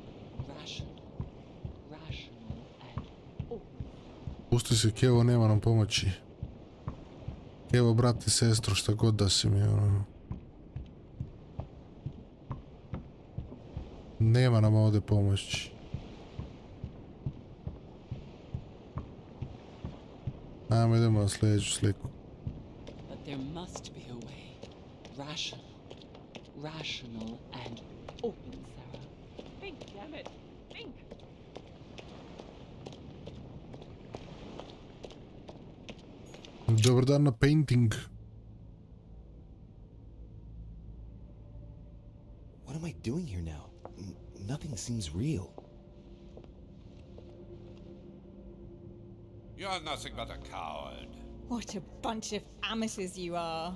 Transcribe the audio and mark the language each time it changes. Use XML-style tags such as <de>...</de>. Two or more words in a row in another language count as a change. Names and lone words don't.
<en>Rational and open.</en> <bs>Pusti se, Kevo, nema nam pomoći. Kevo, brat i sestro, šta god da si mi, ono. Nema nam ovdje pomoći. Ajmo, idemo na sljedeću sliku.</bs> <en>But there must be a way. Rational and open, Sarah. Think, damn it. Think.</en> <bs>Dobar dan na painting.</bs> <en>What am I doing here now? Nothing seems real. You're nothing but a coward. What a bunch of amateurs you are.</en>